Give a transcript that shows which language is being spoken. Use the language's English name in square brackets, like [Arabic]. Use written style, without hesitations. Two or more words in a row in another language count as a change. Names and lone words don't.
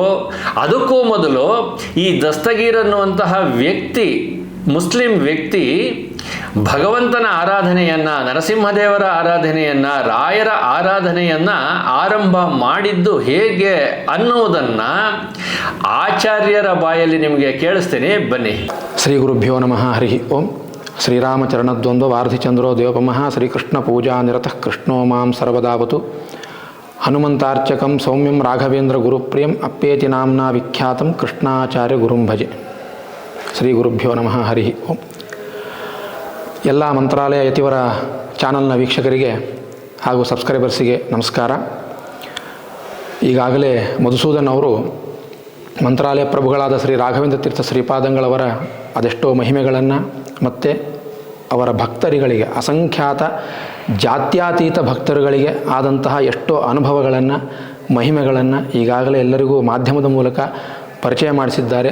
[Kannada] ಅದಕ್ಕೂ ಮೊದಲು ಈ ದಸ್ತಗೀರ್ ಅನ್ನುವಂತಹ ವ್ಯಕ್ತಿ, ಮುಸ್ಲಿಂ ವ್ಯಕ್ತಿ, ಭಗವಂತನ ಆರಾಧನೆಯನ್ನು, ನರಸಿಂಹದೇವರ ಆರಾಧನೆಯನ್ನು, ರಾಯರ ಆರಾಧನೆಯನ್ನು ಆರಂಭ ಮಾಡಿದ್ದು ಹೇಗೆ ಅನ್ನುವುದನ್ನು ಆಚಾರ್ಯರ ಬಾಯಲ್ಲಿ ನಿಮಗೆ ಕೇಳಿಸ್ತೀನಿ, ಬನ್ನಿ. [Sanskrit] ಶ್ರೀ ಗುರುಭ್ಯೋ ನಮಃ. ಹರಿ ಓಂ. ಶ್ರೀರಾಮಚರಣದ್ವಂದ್ವ ವಾರ್ಧಿಚಂದ್ರೋ ದೇವಪಮಃ ಶ್ರೀಕೃಷ್ಣ ಪೂಜಾ ನಿರತಃ ಕೃಷ್ಣೋ ಮಾಂ ಸರ್ವದಾವತು. ಹನುಮಂತಾರ್ಚಕಂ ಸೌಮ್ಯಂ ರಾಘವೇಂದ್ರ ಗುರುಪ್ರಿಯಂ ಅಪ್ಪೇತಿ ನಾಮ್ನಾ ವಿಖ್ಯಾತಂ ಕೃಷ್ಣಾಚಾರ್ಯ ಗುರುಂ ಭಜೆ. ಶ್ರೀ ಗುರುಭ್ಯೋ ನಮಃ. ಹರಿ ಓಂ. [Kannada] ಎಲ್ಲ ಮಂತ್ರಾಲಯ ಯತಿವರ ಚಾನಲ್ನ ವೀಕ್ಷಕರಿಗೆ ಹಾಗೂ ಸಬ್ಸ್ಕ್ರೈಬರ್ಸಿಗೆ ನಮಸ್ಕಾರ. ಈಗಾಗಲೇ ಮಧುಸೂದನ್ ಅವರು ಮಂತ್ರಾಲಯ ಪ್ರಭುಗಳಾದ ಶ್ರೀ ರಾಘವೇಂದ್ರ ತೀರ್ಥ ಶ್ರೀಪಾದಂಗಳವರ ಅದೆಷ್ಟೋ ಮಹಿಮೆಗಳನ್ನು ಮತ್ತು ಅವರ ಭಕ್ತರುಗಳಿಗೆ, ಅಸಂಖ್ಯಾತ ಜಾತ್ಯಾತೀತ ಭಕ್ತರುಗಳಿಗೆ ಆದಂತಹ ಎಷ್ಟೋ ಅನುಭವಗಳನ್ನು, ಮಹಿಮೆಗಳನ್ನು ಈಗಾಗಲೇ ಎಲ್ಲರಿಗೂ ಮಾಧ್ಯಮದ ಮೂಲಕ ಪರಿಚಯ ಮಾಡಿಸಿದ್ದಾರೆ.